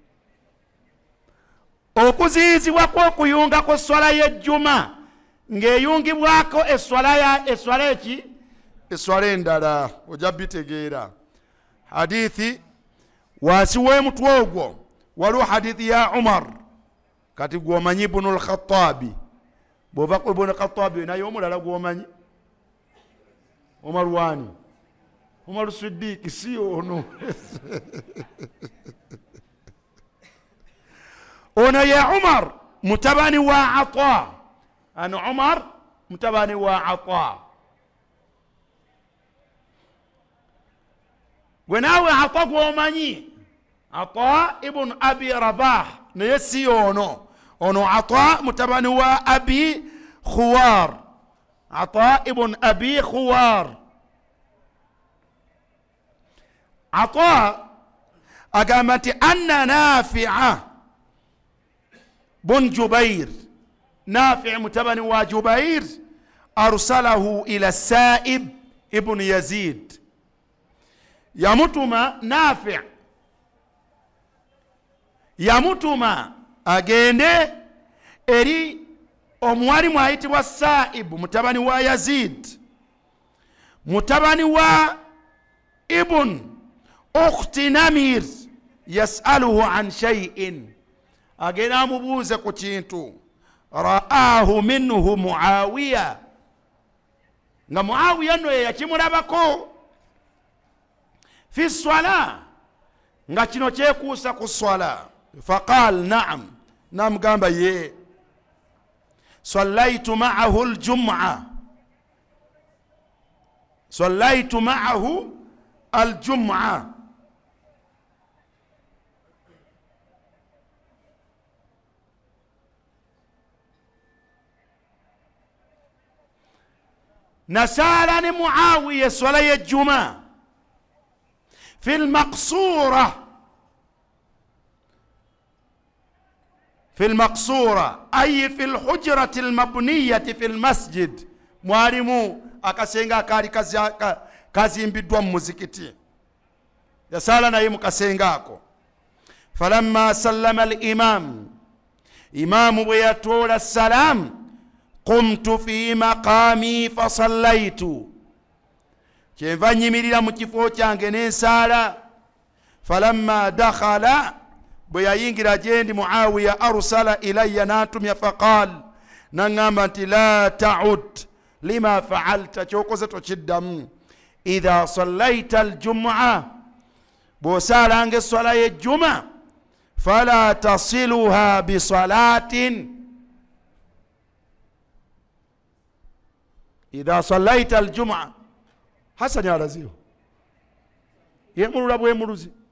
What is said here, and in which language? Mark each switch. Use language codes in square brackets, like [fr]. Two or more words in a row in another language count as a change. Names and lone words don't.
[lg] Okuziyizibwa kw'okuyunga ku swala y'ejjuma ng'eyungibwako eswala eki? Eswala endala. Ojja bitegeera. Hadithi wansi w'emutwe ogwo waliwo hadithi ya Umar, kati gwomanyi Ibn al-Khattabi. Bw'ova ku Ibn al-Khattabi naye omulala gwomanyi? Umar wani? Umar Siddiq, si ono. Ono ya Umar mutabani wa Ata. Ano Umar mutabani wa Ata. Wenawe Ata gwomanyi? Ata ibn Abi Rabah naye si ono. Ono Ata mutabani wa Abi Khuwar. Ata ibn Abi Khuwar. Ata agamba nti anna Nafi'a bun Jubair, Nafi' mutabani wa Jubair, [ar] أرسله إلى [lg] Sa'ib ibn Yazid. Yamutuma Nafi' yamutuma agende eri omwalimu ayitibwa Sa'ib mutabani wa Yazid, mutabani wa Ibn Ukhti Namir, [ar] يسأله عن شيء, [lg] agenda amubuuze ku kintu. [ar] رآه منه [lg] Muawiya, nga Muawiya no yakimulabako [ar] في صلاة, [lg] nga kino kyekuusa ku swala. [ar] فقال نعم, [lg] namugamba ye. [ar] صليت معه الجمعة، صليت معه الجمعة. نسالني معاوية صلاة الجمعة في المقصورة، في المقصورة أي في الحجرة المبنية في المسجد. [lg] mwalimu akasenga kali kazimbiddwa mu muzikiti, yasala naye mu kasenga ako. [ar] فلما سلم الإمام, [lg] imamu bwe yatoola salam, [ar] قمت في مقامي فصليت, [lg] kyenva nyimirira mu kifo kyange n'ensaala. [ar] فلما دخل, [lg] bwe yayingira gyendi Muawiya [ar] أرسل إلي natumya faqal [lg] nangamba nti [ar] لا تعد لما فعلت [lg] kyokoze tokiddamu [ar] إذا صليت الجمعة [lg] bw'osaalanga esswala y'ejjuma [ar] فلا تصلها بصلاة إذا صليت الجمعة [lg] Hasani alaziyo yemulula bwemuluzi